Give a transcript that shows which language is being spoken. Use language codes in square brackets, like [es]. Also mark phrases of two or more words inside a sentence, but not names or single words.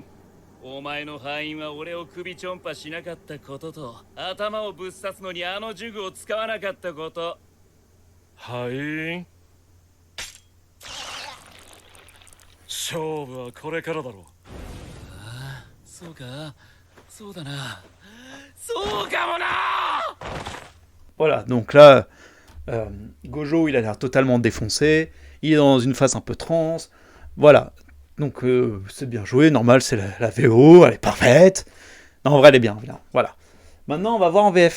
[ja] お前の敗因は俺を首ちょんぱしなかったことと、頭をぶっ刺すのにあの呪具を使わなかったこと。はい。勝負はこれからだろう。ああ、そうか。そうだな。そうかもな。 [fr] Voilà, donc là, Gojo, il a l'air totalement défoncé, il est dans une phase un peu trans, voilà. Donc c'est bien joué, normal, c'est la VO, elle est parfaite. Non, en vrai, elle est bien, voilà. Maintenant, on va voir en VF.